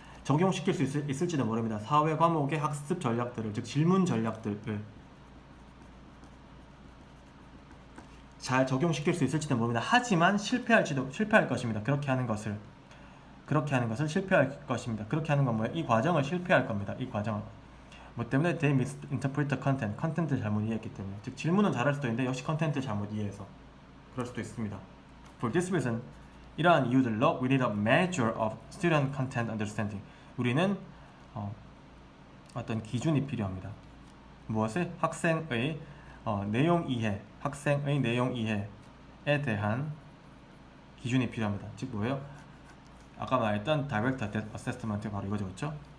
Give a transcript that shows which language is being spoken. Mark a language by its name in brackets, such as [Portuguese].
[Korean] 적용시킬 수 있을지도 모릅니다. 사회 과목의 학습 전략들을, 즉 질문 전략들을 잘 적용시킬 수 있을지도 모릅니다. 하지만 실패할 것입니다. 그렇게 하는 것을 실패할 것입니다. 그렇게 하는 건 뭐예요? 이 과정을 실패할 겁니다. 이 과정을. 뭐 때문에 [English] they misinterpret the content. [Korean] 컨텐츠를 잘못 이해했기 때문에. 즉 질문은 잘할 수도 있는데 역시 컨텐츠를 잘못 이해해서 그럴 수도 있습니다. [English] For this reason, [Korean] 이러한 이유들로 [English] we need a measure of student content understanding. [Korean] 우리는 어떤 기준이 필요합니다. 무엇을? 학생의 내용 이해에 대한 기준이 필요합니다. 즉 뭐예요? 아까 말했던 [English] direct assessment [Korean] 바로 이거죠, 그렇죠?